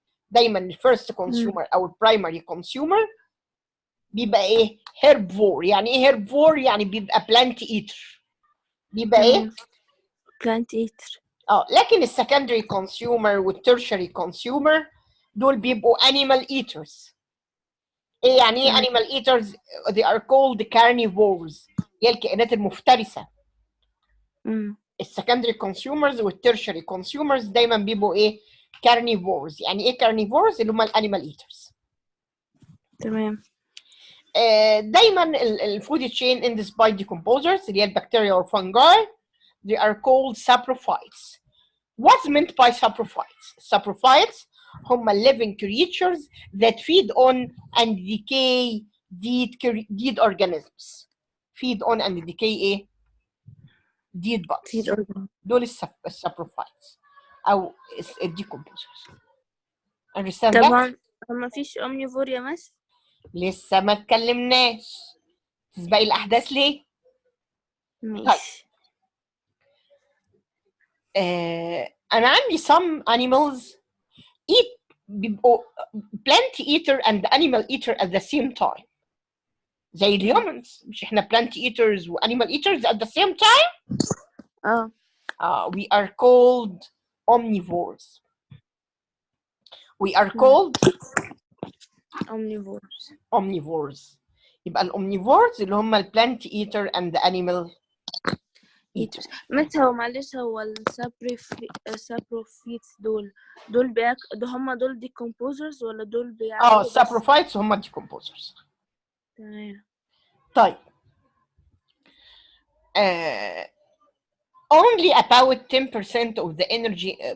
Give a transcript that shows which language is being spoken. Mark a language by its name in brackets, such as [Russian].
[English] دايما الفيرست كونسيومر او البرايمري كونسيومر [Arabic] بيبقى ايه؟ [English] herbivore. [Arabic] يعني ايه herbivore؟ يعني بيبقى [English] plant eater. [Arabic] بيبقى ايه؟ [English] plant eater. لكن السكندري consumer والترشري كونسيومر [Arabic] دول بيبقوا [English] animal eaters. [Arabic] ايه يعني ايه [English] animal eaters؟ they are called carnivores. [Arabic] هي الكائنات المفترسه. [English] السكندري كونسيومرز والترشري كونسيومرز [Arabic] دايما بيبقوا ايه؟ [English] carnivores. [Arabic] يعني ايه carnivores؟ اللي هم [English] الانيمال ايترز. [Arabic] تمام. [English] دايما الفود chain ends by decomposers [Arabic] اللي هي البكتيريا والفنجاي. [English] they are called saprophytes. What's meant by saprophytes? Saprophytes [Arabic] هم [English] living creatures that feed on and decay dead organisms. Feed on and decay [Arabic] ايه؟ [English] dead feed bugs. organ. [Arabic] دول السابروفايتس او الديكومبوزرز. [English] Understand that؟ [Arabic] طبعا ما فيش omnivore يا مس. لسه ما اتكلمناش. تسبقي الاحداث ليه؟ ماشي. انا عندي [English] some animals eat [Arabic] بيبقوا [English] plant eater and animal eater at the same time. [Arabic] زي الهيومنز، مش احنا [English] plant eaters و animal eaters at the same time؟ we are called omnivores. We are called omnivores. يبقى الomnivores [Arabic] اللي هم [English] البلانت eater and the animal eater. [Arabic] مس هو معلش، هو السابروفيتس دول هم دول decomposers ولا دول بيعملوا بس؟ [English] السابروفايتس [Arabic] هم [English] decomposers. [Arabic] تمام. [English] طيب only about 10% of the energy.